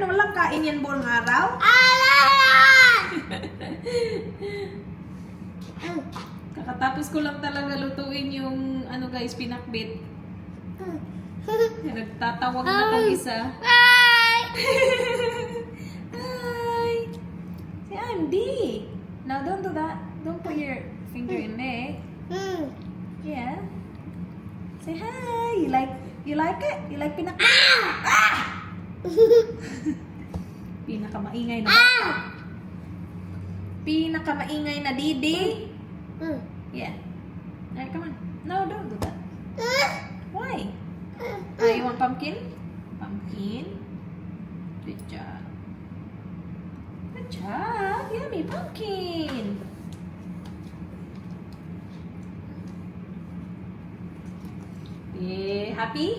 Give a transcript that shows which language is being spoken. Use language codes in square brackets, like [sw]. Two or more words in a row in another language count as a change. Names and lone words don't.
[tl] Walang kain yan buong araw? Kakatapos ko lang talaga lutuin yung ano guys, pinakbit. Nagtatawag na tong isa. Hi! Si Andy. [en] Now don't do that. Don't put your finger in there. Yeah. Say hi. You like it? You like pinakbit? [tl] Pinakamaingay na bata. Pinakamaingay na Didi. [en] Yeah. Alright, come on. No, don't do that. Why? You want pumpkin? Pumpkin. Good job. Good job. Yummy pumpkin. Yeah, happy?